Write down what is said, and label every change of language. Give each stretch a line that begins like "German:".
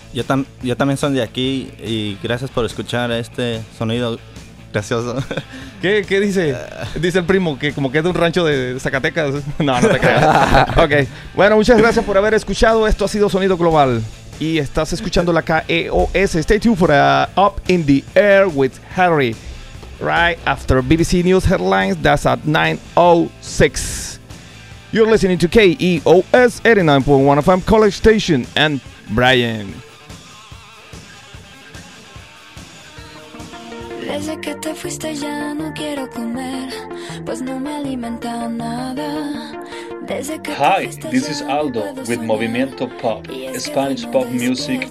Spanish: Yo también soy de aquí y gracias por escuchar este sonido gracioso. ¿Qué dice? Dice el primo que como que es de un rancho de Zacatecas. No, no te creas. Ok. Bueno, muchas gracias por haber escuchado. Esto ha sido Sonido Global. Y estás escuchando la KEOS.
English: Stay tuned for Up in the Air with Harry. Right after BBC News Headlines. That's at 9:06. You're listening to KEOS 89.1 FM College Station. And Brian.
Spanish: Desde que te fuiste ya no quiero comer, pues no me alimenta nada. Desde que
English: Hi, this is Aldo with Movimiento Pop, Spanish pop music